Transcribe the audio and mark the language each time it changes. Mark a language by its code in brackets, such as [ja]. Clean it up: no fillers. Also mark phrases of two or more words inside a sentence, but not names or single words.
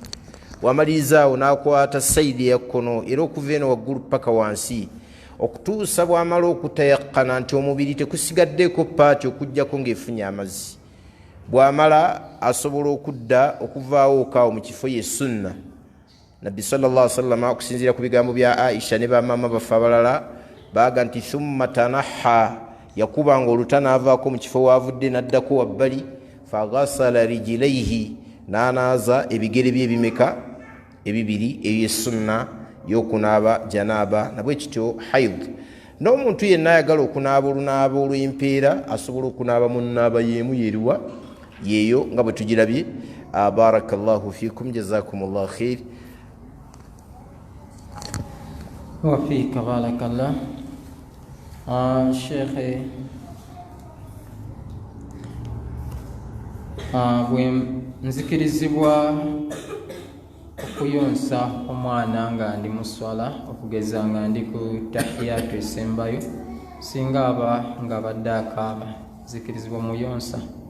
[lg] bw'amalirizaawo n'akwata sayidi eya kkono era okuva eno waggulu paka wansi, okutuusa bw'amala okutayakkana nti omubiri tekusigaddeko paati okuggyako ng'efunye amazzi. bw'amala asobola okudda okuvaawo okaawo mu kifo ye sunna. nabbi [ar] صلى الله عليه وسلم [lg] okusinziira ku bigambo bya Aisha ne bamaama baffe abalala baga nti [ar] ثم تنحى, [lg] yakubanga oluta n'avaako mu kifo waavudde n'addako wabbali, [ar] فغسل رجليه, [lg] n'anaaza ebigere bye ebimeka ebibiri ey'essunna y'okunaaba janaba, nabwe kityo hayd. n'omuntu yenna ayagala okunaaba olunaaba olw'empeera asobola okunaaba mu nnaaba y'emu yeruwa yeeyo nga bwe tugirabye. [ar] بارك الله فيكم، جزاكم الله خير. وفيك بارك الله. [lg] شيخ bwe nzikirizibwa okuyonsa omwana nga ndi mu swala okugeza nga ndi ku tahiyatu esembayo singa aba nga badde akaaba nzikirizibwa muyonsa?